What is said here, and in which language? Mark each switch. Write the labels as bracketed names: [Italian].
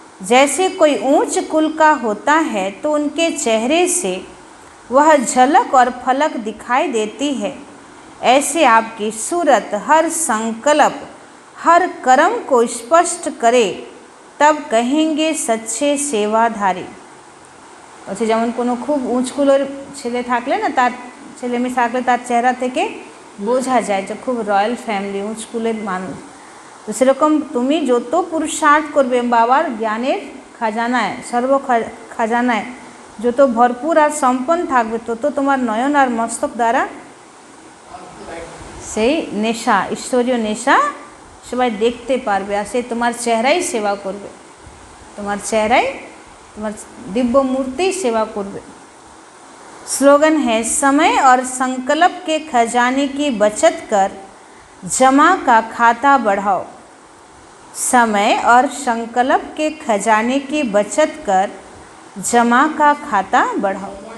[Hindi] जैसे कोई ऊंच कुल का होता है, तो उनके चेहरे से वह झलक और फलक दिखाई देती है। ऐसे आपकी सूरत हर संकल्प, हर कर्म को स्पष्ट करे, तब कहेंगे सच्चे सेवाधारी। [Bangla] अच्छा, যেমন কোনো খুব উঁচ কুলের ছেলে থাকলে না, তার ছেলে মেয়ে থাকলে তার চেহারা থেকে বোঝা যায় যে খুব রয়্যাল ফ্যামিলি, উঁচ কুলের মানুষ। তো সেরকম তুমি যত পুরুষার্থ করবে বাবার জ্ঞানের খাজানায়, সর্ব খাজানায় যত ভরপুর আর সম্পন্ন থাকবে, তত তোমার নয়ন আর মস্তক দ্বারা সেই নেশা, ঈশ্বরীয় নেশা সবাই দেখতে পারবে, আর সে তোমার চেহারাই সেবা করবে, তোমার চেহারাই, তোমার दिव्य मूर्ति सेवा करवे। [Hindi] स्लोगन है, समय और संकल्प के खजाने की बचत कर जमा का खाता बढ़ाओ। समय और संकल्प के खजाने की बचत कर जमा का खाता बढ़ाओ।